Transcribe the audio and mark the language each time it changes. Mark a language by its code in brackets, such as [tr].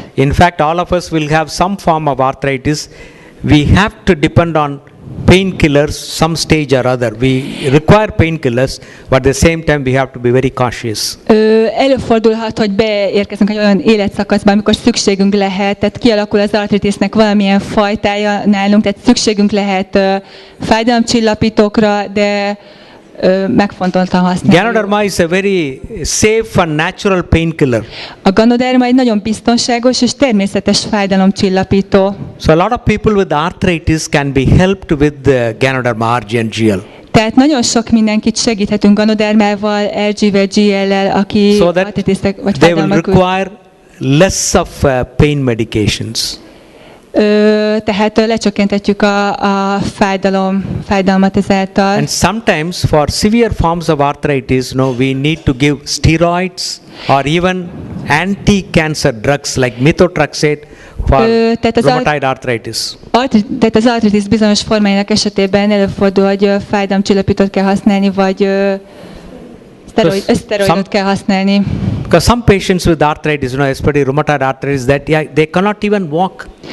[en] In fact, all of us will have some form of arthritis. We have to depend on painkillers some stage or other. We require painkillers, but at the same time we have to be very cautious. [hu] Előfordulhat, hogy beérkezünk egy olyan életszakaszba, amikor szükségünk lehet, tehát kialakul az artritisnek valamilyen fajtája nálunk, tehát szükségünk lehet fájdalomcsillapítókra, de megfontoltan használjuk. [en] Ganoderma is a very safe and natural painkiller. [hu] A Ganoderma egy nagyon biztonságos és természetes fájdalomcsillapító. [en] So a lot of people with arthritis can be helped with the Ganoderma RG&GL. [hu] Tehát nagyon sok mindenkit segíthetünk Ganodermával, RG-vel, GL-lel, aki [en] So that [hu] artritisztek vagy [en] they will [hu] fájdalmak [en] require less of pain medications. [hu] Tehát lecsökkenthetjük a fájdalmat ezáltal. [en] And sometimes for severe forms of arthritis, we need to give steroids or even anti-cancer drugs like methotrexate for rheumatoid arthritis. [hu] Tehát az artritis bizonyos formáinak esetében előfordul, hogy fájdalomcsillapítót kell használni, vagy szteroidot kell használni. [en] Because some patients with arthritis, especially rheumatoid arthritis, that they cannot even walk.